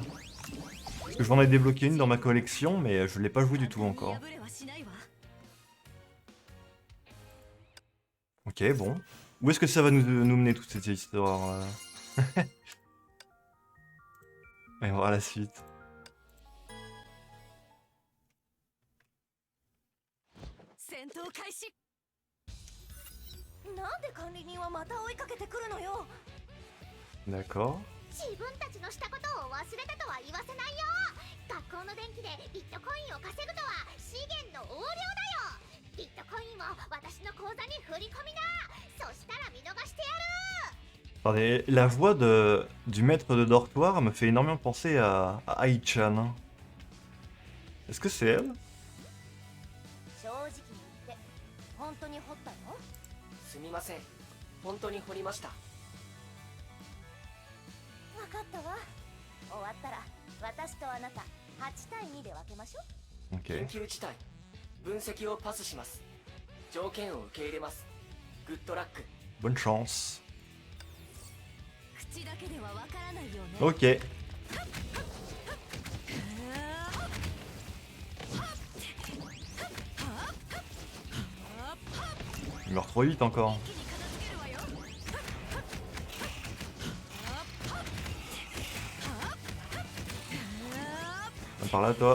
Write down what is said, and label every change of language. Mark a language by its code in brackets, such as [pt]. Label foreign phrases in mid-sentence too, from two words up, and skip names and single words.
[fr] Parce que j'en ai débloqué une dans ma collection, mais je l'ai pas joué du tout encore. Ok, bon. Où est-ce que ça va nous mener toute cette histoire Et on va voir la suite. [ja] 戦闘開始。なんで管理人はまた追いかけてくるのよ。 [fr] D'accord. [ja] 自分たちのしたことを忘れたとは言わせないよ。学校の電気でビットコインを稼ぐとは資源の横領だよ。ビットコインを私の口座に振り込みな。そしたら見逃してやる。 [fr] Attendez, la voix du maître de dortoir me fait énormément penser à Ai-chan. Est-ce que c'est elle? [ja] 正直に言って本当に掘ったの？すみません。本当に掘りました。わかったわ。終わったら私とあなた8対2で分けましょう。 [fr] Ok. [ja] 緊急事態。分析をパスします。条件を受け入れます。グッドラック。 [fr] Bonne chance. [ja] 口だけではわからないよね。 [fr] Ok. Il meurt trop vite encore. Viens par là toi.